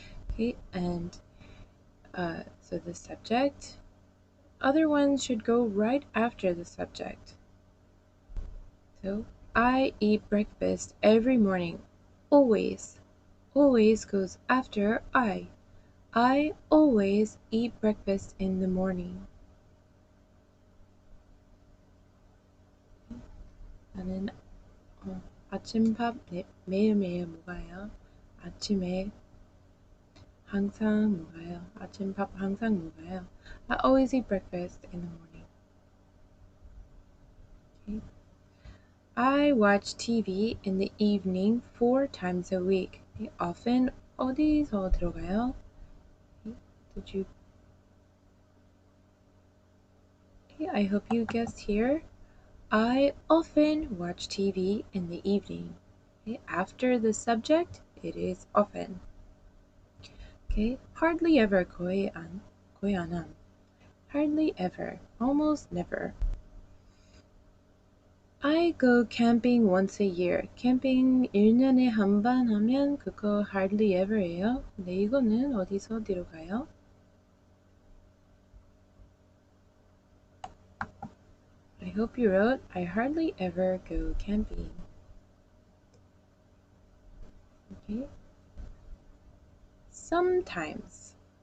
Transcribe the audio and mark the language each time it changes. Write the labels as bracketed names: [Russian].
[English] Okay, and so the subject, other ones should go right after the subject. So I eat breakfast every morning. Always goes after I. I always eat breakfast in the morning. [Korean] 나는 아침밥 매일매일 먹어요. 아침에 항상 먹어요. 아침밥 항상 먹어요. [English] I always eat breakfast in the morning. Okay. I watch TV in the evening 4 times a week. Okay. [Korean] Often 어디서 들어가요? [English] Okay. Did you? Okay, I hope you guessed here. I often watch TV in the evening. Okay. After the subject, it is often. Okay, hardly ever [Korean] 거의 안 함. [English] hardly ever, almost never. I go camping once a year. [Korean] 캠핑 1년에 한 번 하면 그거 hardly ever예요. 네, 이거는 어디서 어디로 가요? [English] I hope you wrote, I hardly ever go camping. Okay. Sometimes.